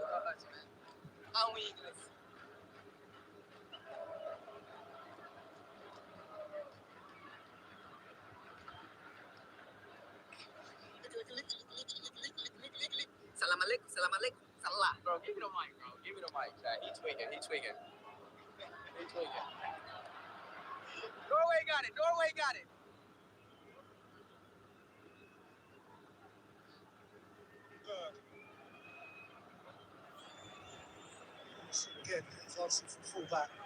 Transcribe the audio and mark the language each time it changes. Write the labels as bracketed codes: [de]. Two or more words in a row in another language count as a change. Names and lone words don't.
[pt] fácil, man. Amo inglês. [ar] سلام عليكم، سلام عليكم, salah. [en] Bro, give me the mic, bro. Give me the mic, chat. He tweaking. He tweaking. Norway got it. Norway got it. Again, advancing from full back.